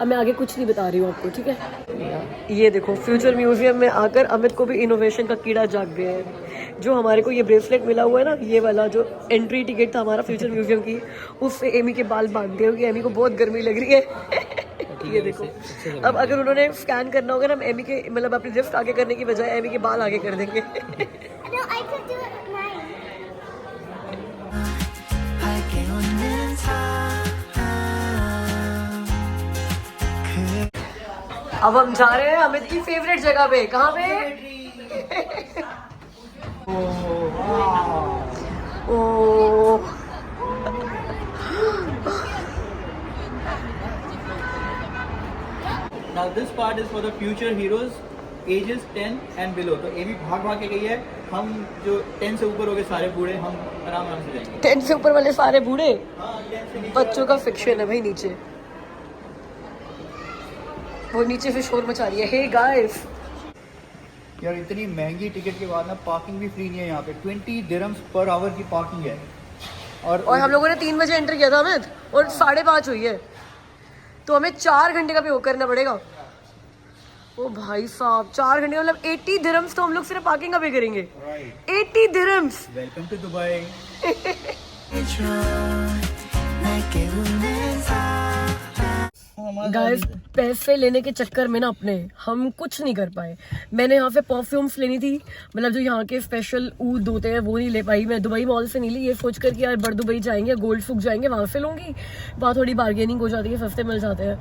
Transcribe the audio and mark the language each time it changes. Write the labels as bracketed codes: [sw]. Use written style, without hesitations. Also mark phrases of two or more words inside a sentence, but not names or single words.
[hi] अब मैं आगे कुछ नहीं बता रही हूँ आपको, ठीक है। ये देखो [en] future museum [hi] में आकर अमित को भी इनोवेशन का कीड़ा जाग गया है। जो हमारे को ये ब्रेसलेट मिला हुआ है ना, ये वाला जो [en] entry ticket [hi] था हमारा [en] future museum [hi] की, उससे एमी के बाल बांध दिए क्योंकि एमी को बहुत गर्मी लग रही है। ये देखो, अब अगर उन्होंने स्कैन करना होगा ना, हम एमी के मतलब अपनी लिफ्ट आगे करने की बजाय एमी के बाल आगे कर देंगे। [en] No, I could do it mine. [ko] 밝게 웃는 사람 [hi] अब हम जा रहे हैं अमित की फेवरेट जगह पे। कहाँ पे? ओ [en] Now this part is for the future heroes ages 10 and below. [hi] तो ये भी भाग के गई है। हम जो 10 से ऊपर हो गए सारे बूढ़े, हम आराम से जाएंगे। 10 से ऊपर वाले सारे बूढ़े, हाँ, 10 से नीचे बच्चों का फिक्शन है भाई। नीचे वो नीचे से शोर मचा रही है। [en] hey guys, [hi] यार इतनी महंगी टिकट के बाद ना पार्किंग भी फ्री नहीं है यहाँ पे। 20 [en] dirhams per hour [hi] की पार्किंग है। और हम लोगों ने 3 बजे एंटर किया था अमित, और 5:30 हुई है, तो हमें 4 घंटे का पे करना पड़ेगा। ओ भाई साहब, 4 घंटे मतलब 80 दिरहम्स तो हम लोग सिर्फ पार्किंग का पे करेंगे। 80 दिरहम्स। [en] welcome to Dubai. [ko] 해줘 날게 웃는 사람 [hi] गाइस, पैसे लेने के चक्कर में ना अपने हम कुछ नहीं कर पाए। मैंने यहाँ पे परफ्यूम्स लेनी थी, मतलब जो यहाँ के स्पेशल ऊद होते हैं वो नहीं ले पाई। मैं दुबई मॉल से नहीं ली, ये सोच कर कि यार बड़ दुबई जाएंगे, गोल्ड फुक जाएंगे, वहाँ से लूँगी, वहाँ थोड़ी बार्गेनिंग हो जाती है, सस्ते मिल जाते हैं।